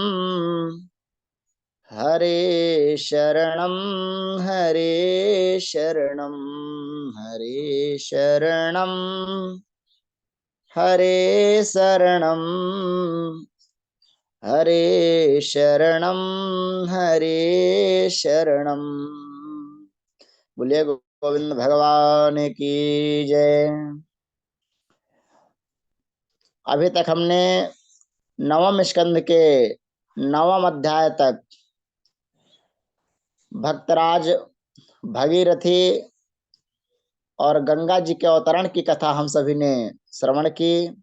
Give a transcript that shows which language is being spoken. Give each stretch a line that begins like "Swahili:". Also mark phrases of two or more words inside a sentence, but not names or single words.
Sanskrit: हरे शरणं हरे शरणं हरे शरणं हरे शरणं हरे शरणं हरे शरणं।
Hindi: बोलिए गोविंद भगवान की जय। अभी तक हमने नवम स्कंद के नवम अध्याय तक भक्तराज भगीरथी और गंगा जी के अवतरण की कथा हम सभी ने श्रवण की